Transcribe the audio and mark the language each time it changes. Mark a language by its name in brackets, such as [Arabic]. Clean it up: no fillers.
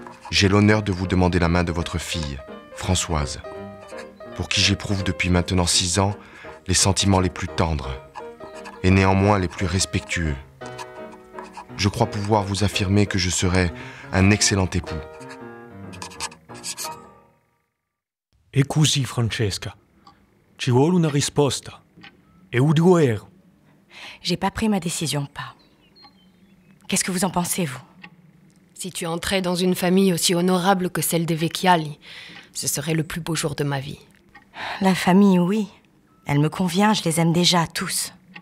[French] J'ai l'honneur de vous demander la main de votre fille, Françoise, pour qui j'éprouve depuis maintenant 6 ans les sentiments les plus tendres et néanmoins les plus respectueux. Je crois pouvoir vous affirmer que je serai un excellent époux. [Italian] E così, Francesca, ci vuole una risposta. [French] E où dois-je? J'ai pas pris ma décision, pas. Qu'est-ce que vous en pensez, vous? Si tu entrais dans une famille aussi honorable que celle des Vecchiali, ce serait le plus beau jour de ma vie. La famille, oui. Elle me convient, je les aime déjà, tous.